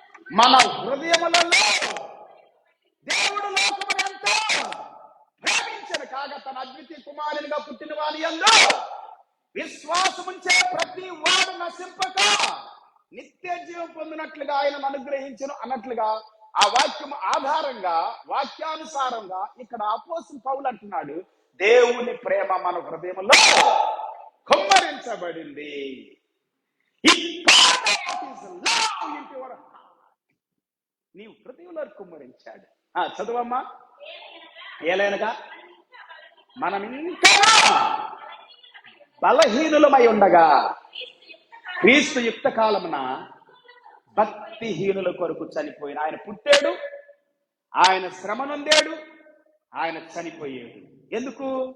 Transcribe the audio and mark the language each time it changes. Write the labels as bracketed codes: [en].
[te] మన హృదయములలో, దేవుడు లోకమును ఎంతో ప్రేమించను కాగా తన అద్వితీయ కుమారునిగా పుట్టిన వాని యందు విశ్వాసముంచే ప్రతి వాడు నశింపక నిత్య జీవం పొందినట్లుగా ఆయనను అనుగ్రహించను అన్నట్లుగా ఆ వాక్యం ఆధారంగా, వాక్యానుసారంగా ఇక్కడ అపోస్తలుడు పౌలు అంటున్నాడు, దేవుని ప్రేమ మన హృదయంలో కుమ్మరించబడింది. [en] He poured out his love into your heart. [te] నీవు హృదయంలో కుమ్మరించాడు. చదువమ్మా. ఏలైనగా మనం ఇంకా బలహీనులమై ఉండగా క్రీస్తు యుక్త కాలమున భక్తిహీనుల కొరకు చనిపోయిన ఆయన పుట్టాడు, ఆయన శ్రమ నొందాడు, ఆయన చనిపోయాడు. ఎందుకు?